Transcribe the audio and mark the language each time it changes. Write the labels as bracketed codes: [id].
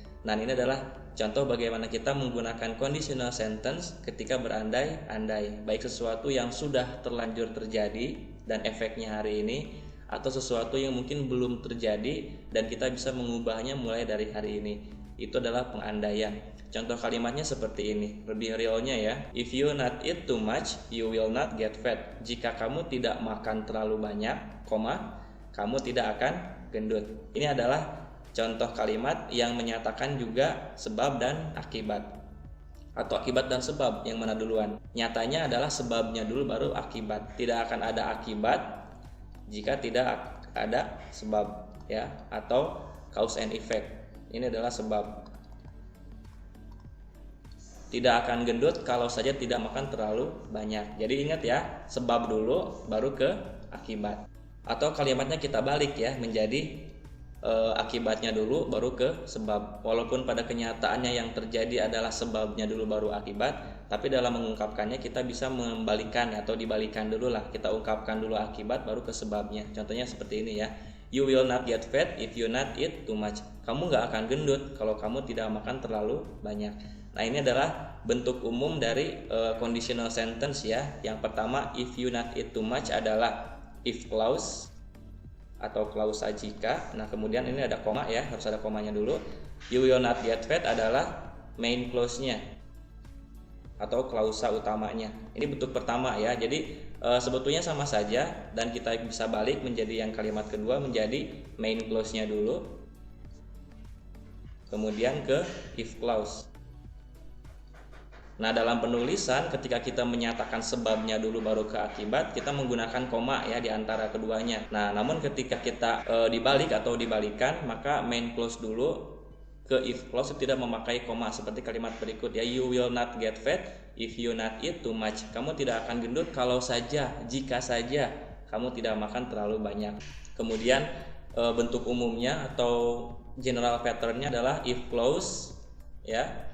[id] Nah, ini adalah contoh bagaimana kita menggunakan conditional sentence ketika berandai-andai, baik sesuatu yang sudah terlanjur terjadi dan efeknya hari ini, atau sesuatu yang mungkin belum terjadi dan kita bisa mengubahnya mulai dari hari ini. Itu adalah pengandaian. Contoh kalimatnya seperti ini, lebih realnya ya. [en] If you not eat too much, you will not get fat. [id] Jika kamu tidak makan terlalu banyak, kamu tidak akan gendut. Ini adalah contoh kalimat yang menyatakan juga sebab dan akibat, atau akibat dan sebab, yang mana duluan. Nyatanya adalah sebabnya dulu baru akibat. Tidak akan ada akibat jika tidak ada sebab ya, atau [en] cause and effect. [id] Ini adalah sebab. Tidak akan gendut kalau saja tidak makan terlalu banyak. Jadi ingat ya, sebab dulu baru ke akibat. Atau kalimatnya kita balik ya, menjadi akibatnya dulu baru ke sebab. Walaupun pada kenyataannya yang terjadi adalah sebabnya dulu baru akibat, tapi dalam mengungkapkannya kita bisa membalikan atau dibalikan dulu lah. Kita ungkapkan dulu akibat baru ke sebabnya. Contohnya seperti ini ya. [en] You will not get fat if you not eat too much. [id] Kamu nggak akan gendut kalau kamu tidak makan terlalu banyak. Nah, ini adalah bentuk umum dari conditional sentence ya. Yang pertama, [en] if you not eat too much [id] adalah if clause atau klausa jika. Nah, kemudian ini ada koma ya, harus ada komanya dulu. [en] You will not get fat [id] adalah main clause-nya atau klausa utamanya. Ini bentuk pertama ya. Jadi sebetulnya sama saja, dan kita bisa balik menjadi yang kalimat kedua menjadi main clause-nya dulu, kemudian ke if clause. Nah, dalam penulisan ketika kita menyatakan sebabnya dulu baru ke akibat, kita menggunakan koma ya di antara keduanya. Nah, namun ketika kita dibalik atau dibalikan, maka main clause dulu ke if clause tidak memakai koma seperti kalimat berikut ya. [en] You will not get fat if you not eat too much. [id] Kamu tidak akan gendut kalau saja, jika saja kamu tidak makan terlalu banyak. Kemudian bentuk umumnya atau general patternnya adalah if clause ya.